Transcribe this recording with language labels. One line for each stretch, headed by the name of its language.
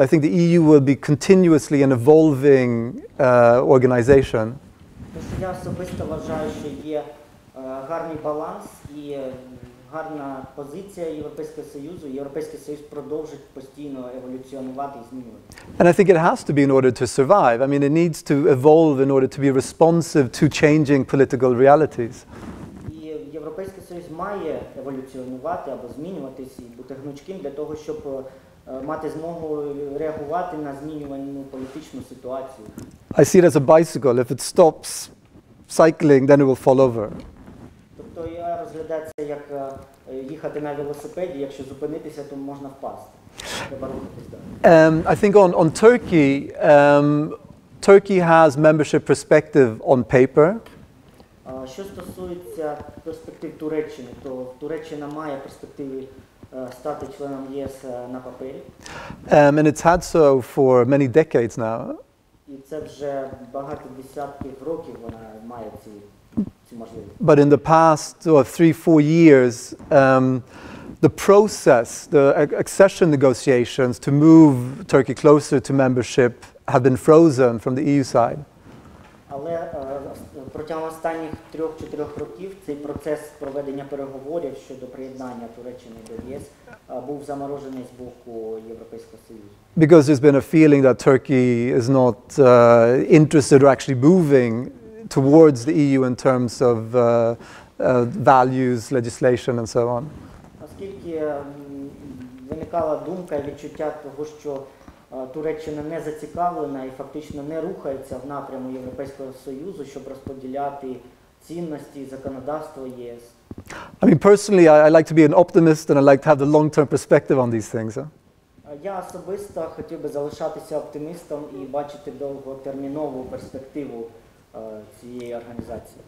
English: I think the EU will be continuously an evolving organization.
Ukrainian: Тож я особисто вважаю, що є гарний баланс і гарна позиція Європейського Союзу. Європейський Союз продовжить постійно еволюціонувати і змінювати.
English: And I think it has to be in order to survive. I mean, it needs to evolve in order to be responsive to changing political realities.
Ukrainian: І Європейський Союз має еволюціонувати або змінюватись і бути гнучким для того, щоб мати змогу реагувати на змінювану політичну ситуацію.
English: I see it as a bicycle. If it stops cycling, then it will fall over.
Ukrainian: Тобто я розглядаю це як їхати на велосипеді, якщо зупинитися, то можна впасти. Треба рухатись далі.
English: I think on Turkey, Turkey has membership perspective on paper.
Ukrainian: Що стосується перспектив Туреччини, то Туреччина має перспективи стати членом єС на папері.
English: And it's had so for many decades now.
Ukrainian: І це вже багато десятків років вона має ці можливості.
English: But in the past 3-4 years, the process, the accession negotiations to move Turkey closer to membership have been frozen from the EU side.
Ukrainian: Але протягом останніх 3-4 років цей процес проведення переговорів щодо приєднання Туреччини до ЄС був заморожений з боку Європейського Союзу.
English: Because there's been a feeling that Turkey is not interested or actually moving towards the EU in terms of values, legislation and so on.
Ukrainian: Оскільки виникала думка і відчуття того, що Туреччина не зацікавлена і фактично не рухається в напряму Європейського Союзу, щоб розподіляти цінності і законодавство ЄС.
English: I mean, personally, I like to be an optimist and I like to have the long-term perspective on these things.
Ukrainian: Я особисто хотів би залишатися оптимістом і бачити довготермінову перспективу цієї організації.